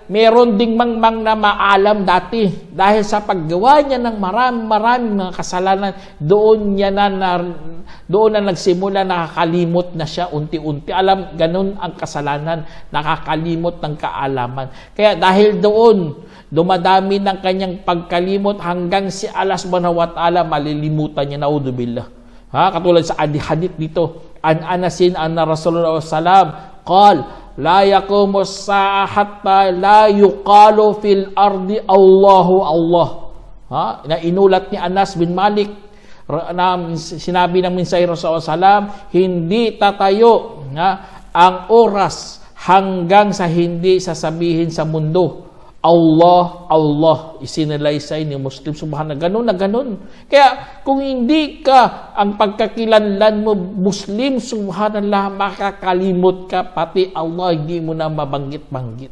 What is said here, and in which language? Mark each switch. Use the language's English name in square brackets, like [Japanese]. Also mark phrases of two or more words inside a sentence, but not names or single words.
[Filipino] Meron ding mangmang na maalam dati dahil sa paggawa niya ng maraming mga kasalanan, doon na nagsimula, nakakalimot na siya unti-unti. Alam, ganun ang kasalanan, nakakalimot ng kaalaman. Kaya dahil doon, dumadami ng kanyang pagkalimot hanggang si Allah [Arabic] سبحانه وتعالى [Filipino] malilimutan niya, naudzubillah. Katulad sa hadith dito, [Arabic] عن أنس أن رسول الله سلم قال لا يقوم الساعة حتى لا يقال في الأرض الله الله. [Filipino] Na inulat ni Anas bin Malik na sinabi ng minsay Rasulullah sallam, hindi tatayo ang oras hanggang sa hindi sasabihin sa mundo Allah, Allah, isinalaysay ni Muslim. Subhanallah, ganun na ganun. Kaya kung hindi ka ang pagkakilanlan mo Muslim, subhanallah, makakalimot ka, pati Allah hindi mo na mabanggit-banggit.